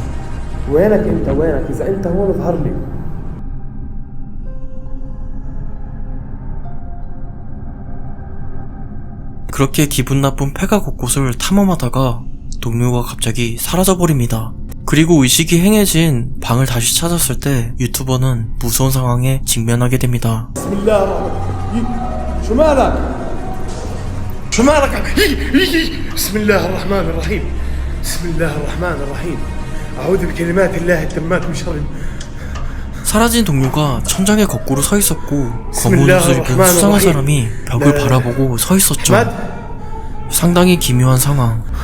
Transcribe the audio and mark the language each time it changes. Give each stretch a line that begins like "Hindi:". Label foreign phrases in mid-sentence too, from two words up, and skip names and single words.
Arabic: وينك انت وينك اذا انت هون اظهر لي.
Korean: 그렇게 기분 나쁜 폐가 곳곳을 탐험하다가 동료가 갑자기 사라져버립니다. 그리고 의식이 행해진 방을 다시 찾았을 때 유튜버는 무서운 상황에 직면하게 됩니다.
Arabic: شو مالك؟ شو مالك؟ بسم الله الرحمن الرحيم. بسم الله الرحمن الرحيم. أعوذ بكلمات الله التامات من شر.
Korean: 사라진 동료가 천장에 거꾸로 서 있었고 검은 옷을 입은 수상한 사람이 벽을 바라보고 서 있었죠. 상당히 기묘한 상황.